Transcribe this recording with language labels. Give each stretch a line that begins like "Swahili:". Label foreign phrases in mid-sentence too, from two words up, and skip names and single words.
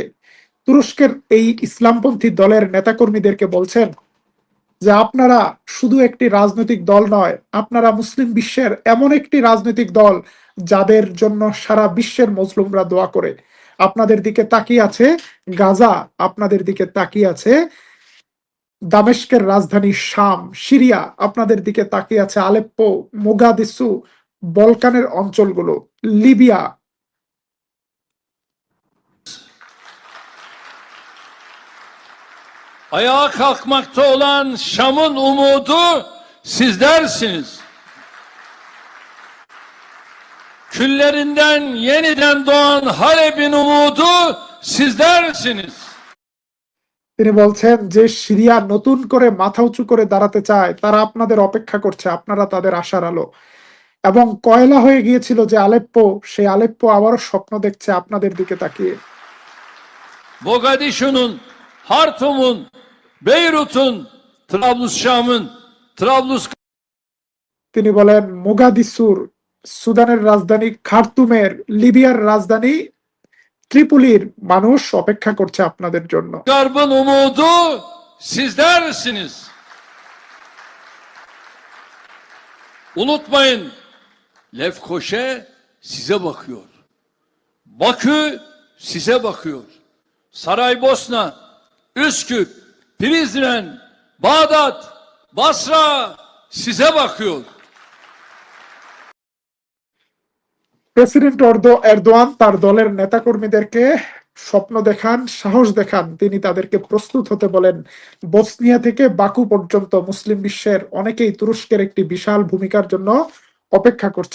Bangla: তুরস্কের এই ইসলামপন্থী দলের নেতাকর্মীদেরকে বলছেন যে আপনারা শুধু একটি রাজনৈতিক দল নয়, আপনারা মুসলিম বিশ্বের এমন একটি রাজনৈতিক দল যাদের জন্য সারা বিশ্বের মুসলিমরা দোয়া করে। আপনাদের দিকে তাকিয়ে আছে গাজা, আপনাদের দিকে তাকিয়ে আছে দামেস্কের রাজধানী শাম, সিরিয়া, আপনাদের দিকে তাকিয়ে আছে আলেপ্পো, মোগাদিসু, বলকানের অঞ্চলগুলো, লিবিয়া।
Turkish: Ayağa kalkmakta olan Şam'ın umudu sizlersiniz. Küllerinden yeniden doğan Halep'in umudu sizlersiniz.
Bangla: তিনি বলছেন যে সিরিয়া নতুন করে মাথা উঁচু করে দাঁড়াতে চায়, তারা আপনাদের অপেক্ষা করছে, আপনারা তাদের আশার আলো। এবং কয়লা হয়ে গিয়েছিল যে আলেপ্পো, সেই আলেপ্পো আবারও স্বপ্ন দেখছে আপনাদের দিকে তাকিয়ে।
Turkish: Mogadishu'nun, Hartum'un, Beyrut'un, Trablusşam'ın, Trablus
Bangla: তিনি বলেন মোগাদিসুর, সুদানের রাজধানী খার্তুমের, লিবিয়ার রাজধানী ত্রিপুলির মানুষ অপেক্ষা করছে আপনাদের জন্য।
Turkish: Garb'ın umudu sizlersiniz. Unutmayın, Lefkoşe size bakıyor. Bakü size bakıyor. Saraybosna, Üsküp, Prizren, Bağdat, Basra size bakıyor.
Bangla: প্রেসিডেন্ট এরদোয়ান তার দলের নেতাকর্মীদেরকে স্বপ্ন দেখান, সাহস দেখান। তিনি তাদেরকে প্রস্তুত হতে বলেন। বসনিয়া থেকে বাকু পর্যন্ত মুসলিম বিশ্বের অনেকেই তুরস্কের একটি বিশাল ভূমিকার জন্য অপেক্ষা করছে।